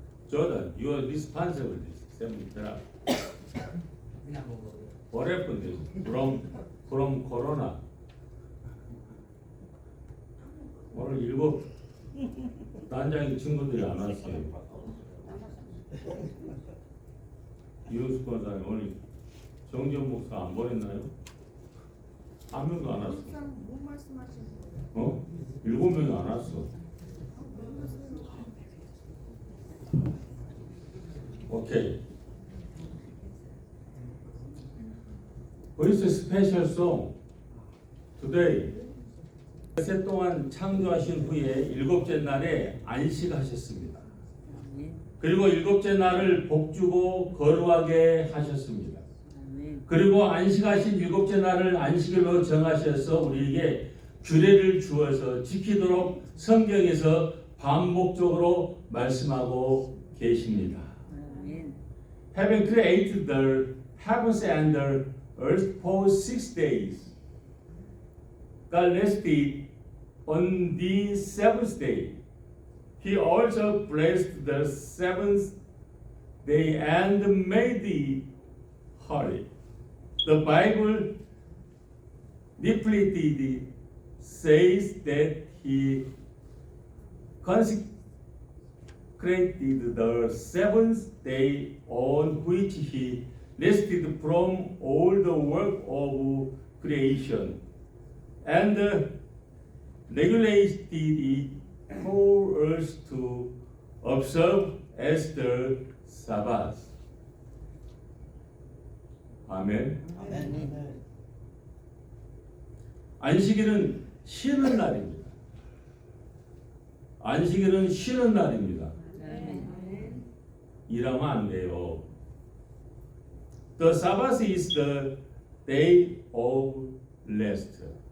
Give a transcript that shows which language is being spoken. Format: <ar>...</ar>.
<en>Jordan, you are responsible for this seven drops. What happened from Corona?</en> <ko>오늘 일곱 단장의 친구들이 안 왔어요. 이호수 권사님 오늘 정지현 목사 안 보냈나요? 한 명도 안 왔어. 어? 7명이 안 왔어. 오케이.</ko> <en>It's a special song today.</en> <ko>새 동안 창조하신 후에 일곱째 날에 안식하셨습니다. 그리고 일곱째 날을 복주고 거룩하게 하셨습니다. 그리고 안식하신 일곱째 날을 안식일로 정하셔서 우리에게 규례를 주어서 지키도록 성경에서 반복적으로 말씀하고 계십니다.</ko> <en>Having created the heavens and the earth for 6 days, God rested on the seventh day. He also blessed the seventh day and made it holy. The Bible repeatedly says that He consecrated the seventh day on which He rested from all the work of creation, and regulated it for us to observe as the Sabbath.</en> <ko>아멘. 안식일은 쉬는 날입니다. 안식일은 쉬는 날입니다. 일하면 안 돼요.</ko> <en>The Sabbath is the day of rest.</en>